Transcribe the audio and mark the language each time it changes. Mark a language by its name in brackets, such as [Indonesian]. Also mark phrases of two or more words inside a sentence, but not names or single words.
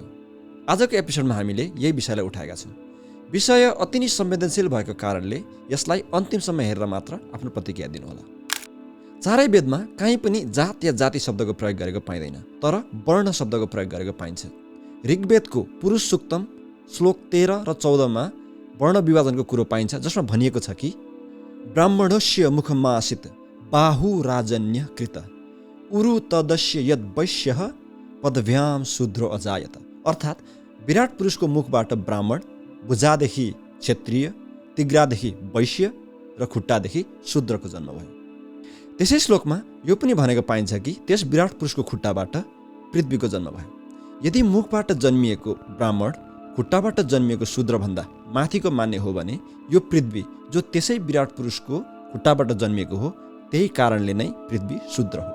[Nepali] आजको एपिसोडमा हामीले यही विषयलाई उठाएका छौँ। विषय अति नै संवेदनशील भएको कारणले यसलाई अन्तिमसम्म हेरेर मात्र आफ्नो प्रतिक्रिया दिनुहोला। चारै वेदमा कहीँ पनि जात या जाति शब्दको प्रयोग गरेको पाइँदैन, तर वर्ण शब्दको प्रयोग गरेको पाइन्छ। ऋग्वेदको पुरुष सूक्तम श्लोक 13 र 14 मा वर्ण विभाजनको कुरो पाइन्छ, जसमा भनिएको छ कि [Sanskrit] ब्राह्मणस्य मुखमासित बाहु राजन्य कृत उरु तदस्य यद वैश्यः पदभ्याम शूद्रो अजायत। [Nepali] अर्थात् विराट पुरुषको मुखबाट ब्राह्मण, भुजादेखि क्षत्रिय, तिग्रादेखि वैश्य र खुट्टादेखि शूद्रको जन्म भयो। त्यसै श्लोकमा यो पनि भनेको पाइन्छ कि त्यस विराट पुरुषको खुट्टाबाट पृथ्वीको जन्म भयो। यदि मुखबाट जन्मिएको ब्राह्मण खुट्टाबाट जन्मिएको शूद्रभन्दा माथिको मान्ने हो भने यो पृथ्वी जो त्यसै विराट पुरुषको खुट्टाबाट जन्मिएको हो, त्यही कारणले नै पृथ्वी शूद्र हो।